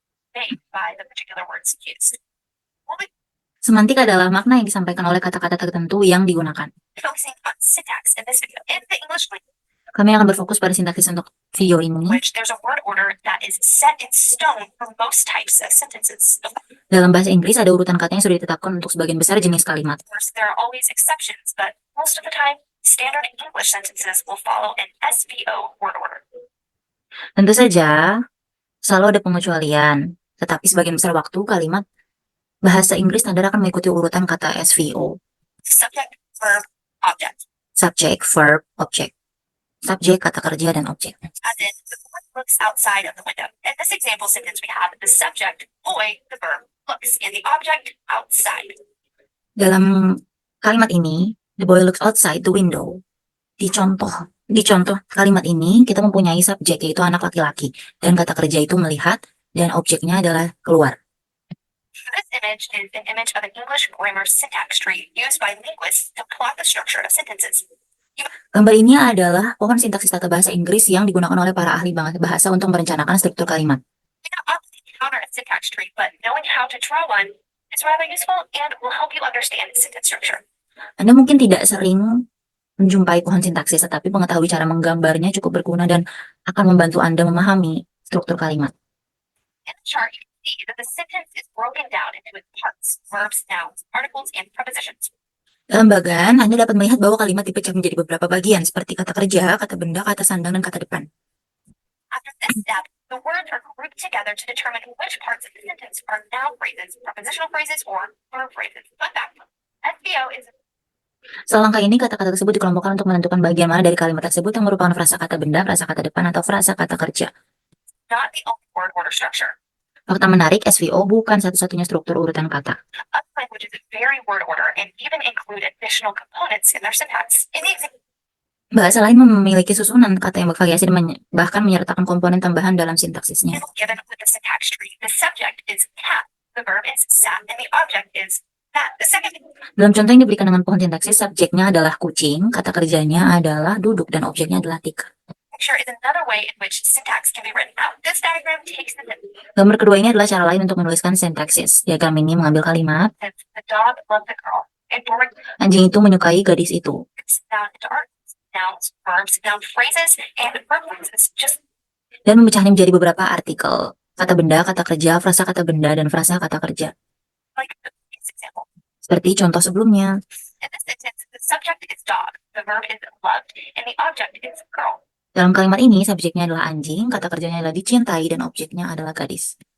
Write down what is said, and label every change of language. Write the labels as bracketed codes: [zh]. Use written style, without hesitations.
[en] Made by the particular words used. [id] Semantik adalah makna yang disampaikan oleh kata-kata tertentu yang digunakan. [en] Focusing on syntax in this video. In the English [id] Kami akan berfokus pada sintaksis untuk video ini. [en] language, there's a word order that is set in stone for most types of sentences. Of [id] Dalam bahasa Inggris ada urutan kata yang sudah ditetapkan untuk sebagian besar jenis kalimat. [en] course, there are always exceptions, but most of the time, standard English sentences will follow an SVO word order. [id] Tentu saja, selalu ada pengecualian. Tetapi sebagian besar waktu kalimat bahasa Inggris standar akan mengikuti urutan kata SVO. [en] Subject, verb, object. Subject, verb, object. [id] Subjek, kata kerja, dan objek. [en] As in, the boy looks outside of the window. In this example sentence, we have the subject, boy, the verb, looks, and the object, outside. [id] Dalam kalimat ini, [en] the boy looks outside the window. [id] Di contoh kalimat ini, kita mempunyai subjek, yaitu anak laki-laki. Dan kata kerja itu melihat, dan objeknya adalah keluar. [en] This image is an image of an English grammar syntax tree used by linguists to plot the structure of sentences. [id] Gambar ini adalah pohon sintaksis tata bahasa Inggris yang digunakan oleh para ahli bahasa untuk merencanakan struktur kalimat. [en] We not often encounter a syntax tree, but knowing how to draw one is rather useful and will help you understand sentence structure. [id] Anda mungkin tidak sering menjumpai pohon sintaksis, tetapi mengetahui cara menggambarnya cukup berguna dan akan membantu Anda memahami struktur kalimat. [en] In the chart, you can see that the sentence is broken down into its parts, verbs, nouns, articles, and prepositions. [id] Dalam bagan, Anda dapat melihat bahwa kalimat dipecah menjadi beberapa bagian, seperti kata kerja, kata benda, kata sandang, dan kata depan. [en] After this step, the words are grouped together to determine which parts of the sentence are noun phrases, prepositional phrases, or verb phrases. Fun fact, SVO is [id] Setelah langkah ini, kata-kata tersebut dikelompokkan untuk menentukan bagian mana dari kalimat tersebut yang merupakan frasa kata benda, frasa kata depan, atau frasa kata kerja. [en] not the only word order structure. [id] Fakta menarik, SVO bukan satu-satunya struktur urutan kata. [en] Other languages vary word order and even include additional components in their syntax. In the example [id] Bahasa lain memiliki susunan kata yang bervariasi dan bahkan menyertakan komponen tambahan dalam sintaksisnya. [en] given with the syntax tree, the subject is cat, the verb is sat, and the object is that. The second [id] Dalam contoh yang diberikan dengan pohon sintaksis, subjeknya adalah kucing, kata kerjanya adalah duduk, dan objeknya adalah tikar. [en] picture is another way in which syntax can be written out. This diagram takes the [id] Gambar kedua ini adalah cara lain untuk menuliskan sintaksis. Diagram ini mengambil kalimat, [en] sentence, the dog loved the girl, and Dora [id] anjing itu menyukai gadis itu. [en] gets down into art. nouns, verbs, noun phrases, and verb phrases. Just [id] Dan memecahnya menjadi beberapa artikel. Kata benda, kata kerja, frasa kata benda, dan frasa kata kerja. [en] like this example. [id] Seperti contoh sebelumnya. [en] In this sentence, the subject is dog, the verb is loved, and the object is girl. [id] Dalam kalimat ini, subjeknya adalah anjing, kata kerjanya adalah dicintai, dan objeknya adalah gadis.